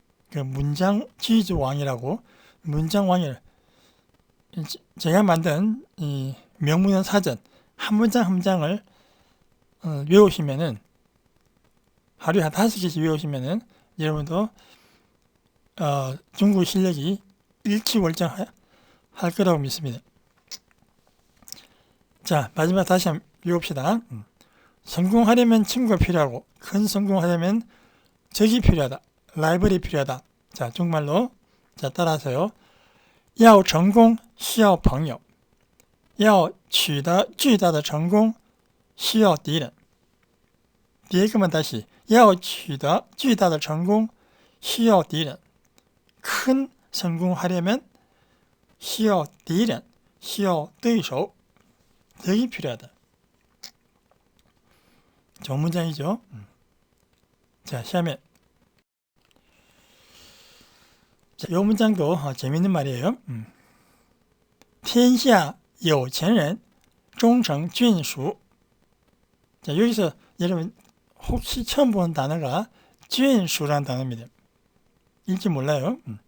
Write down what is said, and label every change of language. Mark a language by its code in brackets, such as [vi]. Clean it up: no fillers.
[ko] 그 문장 지주왕이라고, 문장왕이를 제가 만든 이 명문형 사전 한 문장 한 문장을 외우시면은, 하루에 한 5개씩 외우시면은 여러분도 중국 실력이 일취월장할 거라고 믿습니다. 자, 마지막 다시 한번 외웁시다. 성공하려면 친구가 필요하고, 큰 성공하려면 적이 필요하다. 라이벌이 필요하다. 자, 중국말로. 자, 따라하세요. [zh] 要成功需要朋友要取得巨大的成功需要敌人 第一个만 [ko] 다시 [zh] 要取得巨大的成功需要敌人 [ko] 큰 성공하려면 [zh] 需要敌人需要对手 [ko] 적이 필요하다. 좋은 문장이죠. 자, 下面 자, 이 문장도 재밌는 말이에요. [zh] 天下有钱人终成眷属. [ko] 자, 여기서 여러분 혹시 처음 보는 단어가 眷属라는 단어입니다. 읽지 몰라요.